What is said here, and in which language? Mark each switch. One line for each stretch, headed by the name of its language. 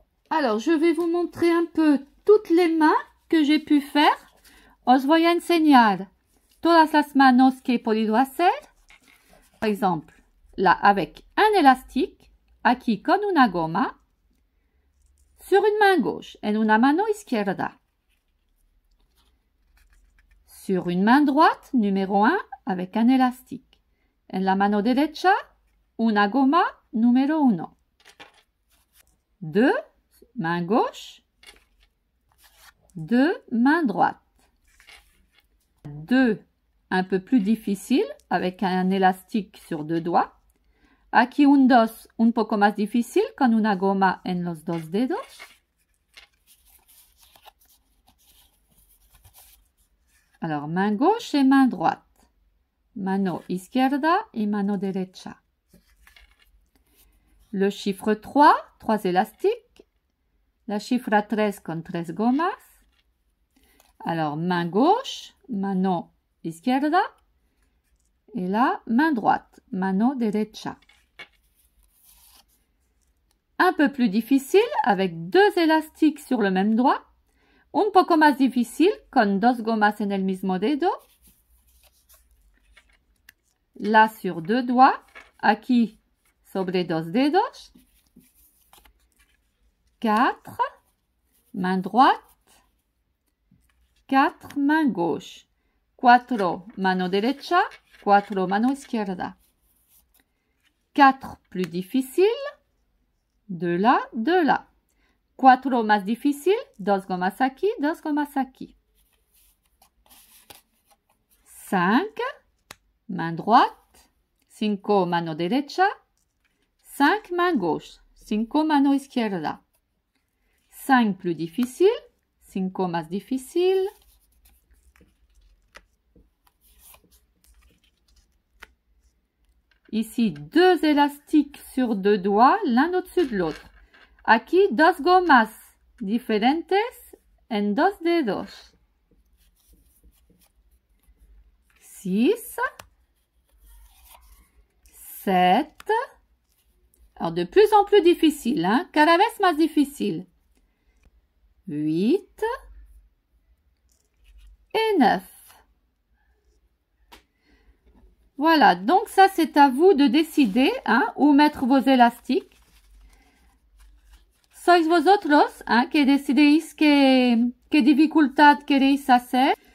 French: Alors, je vais vous montrer un peu toutes les mains que j'ai pu faire.
Spanish: Os voy a enseñar todas las manos que he podido hacer.
French: Par exemple, là avec un élastique,
Spanish: aquí con una goma,
French: sur une main gauche,
Spanish: en una mano izquierda.
French: Sur une main droite, numéro 1, avec un élastique.
Spanish: En la mano derecha, una goma,
French: numéro 1. 2, main gauche. 2, main droite. 2, un peu plus difficile, avec un élastique sur 2 doigts.
Spanish: Aquí un 2, un poco más difícil, con una goma en los 2 dedos.
French: Alors, main gauche et main droite.
Spanish: Mano izquierda y mano derecha.
French: Le chiffre 3, 3 élastiques.
Spanish: La cifra 3 con 3 gomas.
French: Alors, main gauche,
Spanish: mano izquierda.
French: Et là, main droite,
Spanish: mano derecha.
French: Un peu plus difficile, avec 2 élastiques sur le même doigt.
Spanish: Un poco más difícil, con 2 gomas en el mismo dedo.
French: Là, sur 2 doigts.
Spanish: Aquí, sobre 2 dedos.
French: 4, main droite. 4, main gauche.
Spanish: 4, mano derecha. 4, mano izquierda.
French: 4, plus difficile. 2 là, 2 là.
Spanish: 4 más difícil, 2 gomas aquí, 2 gomas aquí.
French: 5, main droite, 5
Spanish: mano derecha,
French: 5 main gauche, 5
Spanish: mano izquierda.
French: 5 plus difficile, 5
Spanish: más difícil.
French: Ici, 2 élastiques sur 2 doigts, l'un au-dessus de l'autre.
Spanish: Aquí, 2 gomas diferentes en 2 dedos.
French: 6, 7. Alors, de plus en plus difficile, hein?
Spanish: Cada vez más difícil.
French: 8 et 9. Voilà, donc ça c'est à vous de décider, hein, où mettre vos élastiques.
Spanish: Sois vosotros, hein, que decidéis qué dificultad queréis hacer.